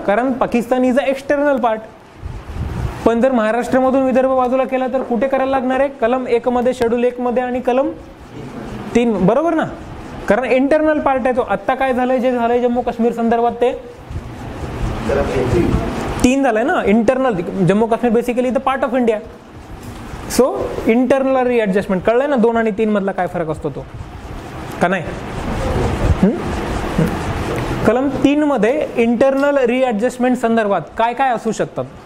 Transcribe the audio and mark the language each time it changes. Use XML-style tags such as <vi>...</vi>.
<mr>कारण Pakistan</mr> <en>Is a external part.</en> <mr>पण जर महाराष्ट्रामधून विदर्भ बाजूला केला तर कुठे करायला लागणार आहे? कलम 1 मध्ये, शेड्यूल 1 मध्ये आणि कलम 3, बरोबर ना? कारण इंटरनल पार्ट आहे तो. आत्ता काय झालंय, जे झालंय जम्मू काश्मीर संदर्भात ते 3 झालंय ना.</mr> <en>Internal, Jammu Kashmir basically the part of India.</en> <mr>So internal रिॲडजस्टमेंट कळलंय ना 2 आणि 3 मधला काय फरक असतो तो, का नाही? कलम 3 मध्ये इंटरनल रिॲडजस्टमेंट संदर्भात काय काय असू शकतात?</mr>